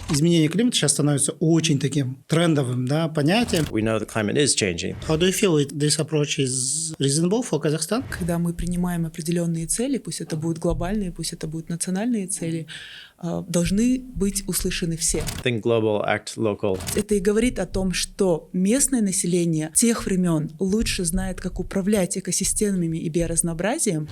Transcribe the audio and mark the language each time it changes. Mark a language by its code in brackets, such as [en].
[ru] Изменение климата сейчас становится очень таким трендовым, да, понятием. [en] We know the climate is changing. How do you feel this approach is reasonable for Kazakhstan? [ru] Когда мы принимаем определенные цели, пусть это будут глобальные, пусть это будут национальные цели, должны быть услышаны все. [en] Think global, act local. [ru] Это и говорит о том, что местное население тех времен лучше знает, как управлять экосистемами и биоразнообразием.